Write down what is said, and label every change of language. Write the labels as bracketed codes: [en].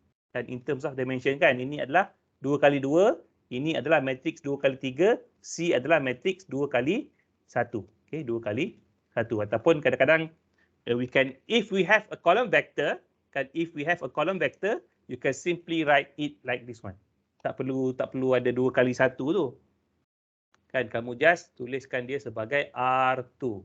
[ms] Dan [en] in terms of dimension [ms] kan, ini adalah 2 kali 2, ini adalah matrix 2 kali 3, C adalah matrix 2 kali 1. Okay, 2 kali 1. Ataupun kadang-kadang [en] we can, if we have a column vector, kan, if we have a column vector, you can simply write it like this one. [ms] Tak perlu ada 2 kali 1 tu. Kan, kamu just tuliskan dia sebagai R2.